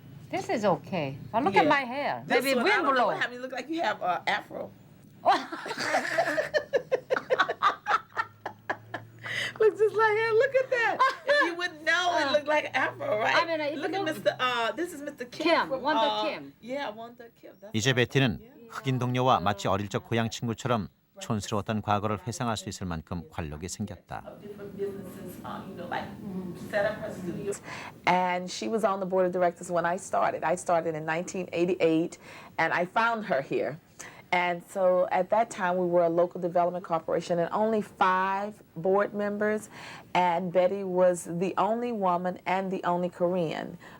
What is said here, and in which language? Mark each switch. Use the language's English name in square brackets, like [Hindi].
[English] This is okay. But look at my hair. This Maybe one, wind I don't know blow. what happened. You look like you have afro. Looks just like her. Look at that. If you wouldn't know, it looked like afro, right? I mean, look at Mr. This is Mr. Kim. Kim, from, Wonder Kim. Yeah, Wonder Kim. That's [Korean] 이제 베티는 흑인 동료와 마치 어릴 적 고향 친구처럼 촌스러웠던 과거를 회상할 수 있을 만큼 관록이 생겼다. [English] different businesses, like set up her studio. And she was on the board of directors when I started. I started in 1988, and I found her here. And so at that time, we were a local development corporation and only 5 board members, and Betty was the only woman and the only Korean.